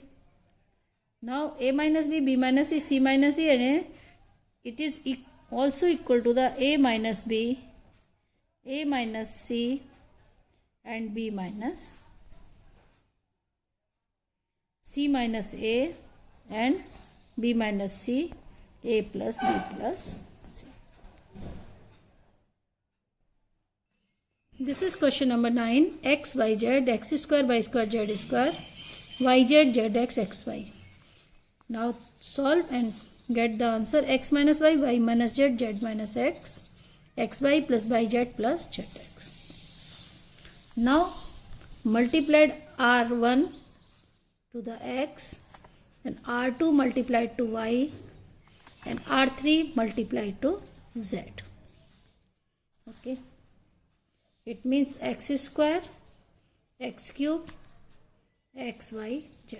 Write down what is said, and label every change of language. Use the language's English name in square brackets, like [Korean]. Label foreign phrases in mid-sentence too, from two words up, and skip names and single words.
[English] Now a minus b, b minus c, c minus c, and it is also equal to the a minus b, a minus c and b minus c minus a and b minus c, a plus b plus c. This is question number 9. X, y, z, x square, y square, z square, y, z, z, x, x, y. Now solve and get the answer. X minus y, y minus z, z minus x, xy plus yz plus zx. Now multiplied r1 to the x and r2 multiplied to y and r3 multiplied to z. Okay. It means x square, x cube, x, y, z.